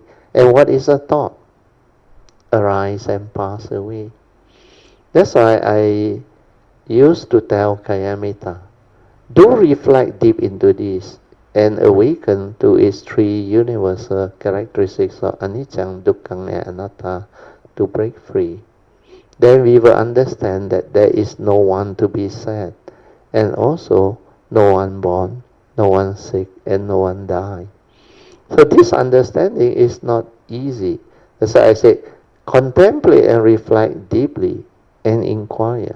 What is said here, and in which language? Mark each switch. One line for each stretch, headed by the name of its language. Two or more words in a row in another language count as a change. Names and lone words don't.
English: And what is a thought? Arise and pass away. That's why I used to tell Kayamita, do reflect deep into this and awaken to its three universal characteristics of
Pali: anicca, dukkha,
English: and anatta to break free. Then we will understand that there is no one to be sad, and also no one born, no one sick, and no one die. So this understanding is not easy. That's why I say, contemplate and reflect deeply and inquire.